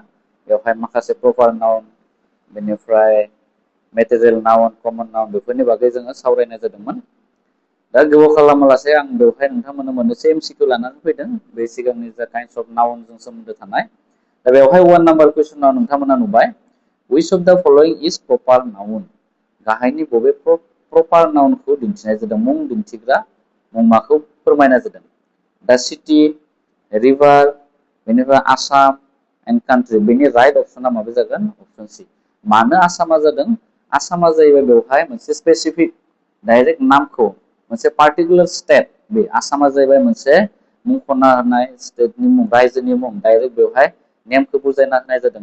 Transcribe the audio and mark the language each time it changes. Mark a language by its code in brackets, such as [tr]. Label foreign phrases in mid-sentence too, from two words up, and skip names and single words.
[brx] बेवहाय माखासे [en] proper noun [brx] बेनिफ्राय [en] material noun common noun [brx] बेफोरनि बागै जोङो सावरायनाय जादोंमोन। दा गोबाव खालामालासे आं बेवहाय नोंथांमोननो मोननैसो MCQ लानानै फैदों बे सिगांनि जा [en] kinds of noun [brx] सोमोन्दो थानाय। दा बेवहाय 1 नाम्बार कुइसनाव नोंथांमोना नुबाय [en] which of the following is proper noun [brx] गाहायनि बबे [en] proper noun [brx] दिन्थिनाय जादों मुं दिन्थिग्रा मुंमाखौ फोरमायनाय जादों। दा [en] city river [brx] बेनिफ्राय [en] Assam and country [brx] बेनि [en] right option [brx] माबे जागोन अपसन सि। मानो आसामा जादों आसामा जाहैबाय बेवहाय मोनसे [en] specific direct name [brx] मोनसे [en] particular state [brx] बे आसामा जाहैबाय मोनसे मुंख'ना होनाय स्टेटनि मुं रायजोनि मुं डाइरेक्ट बेवहाय नेमखौ बुजायना होनाय जादों।